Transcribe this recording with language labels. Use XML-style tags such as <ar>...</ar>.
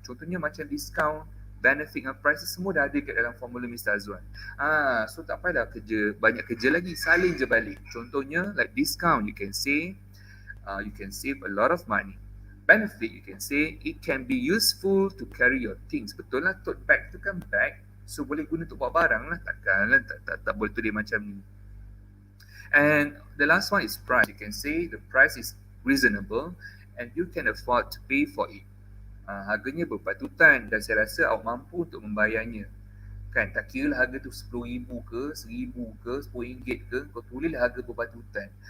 <ms>Contohnya macam discount, benefit dan price semua dah ada kat dalam formula Mr. Azwan. So tak payah banyak kerja lagi, salin je balik.</ms> <en>Contohnya like discount, you can say you can save a lot of money. Benefit, you can say it can be useful to carry your things.</en> <ms>Betul lah, tote bag tu kan bag, so boleh guna untuk bawa barang lah. Takkanlah tak boleh tulis macam ni.</ms> <en>And the last one is price. You can say the price is reasonable and you can afford to pay for it.</en> <ms>Harganya berpatutan dan saya rasa awak mampu untuk membayarnya. Kan, tak kira lah harga tu RM10,000 ke, RM1,000 ke, RM10 ke, kau tulis harga berpatutan.</ms>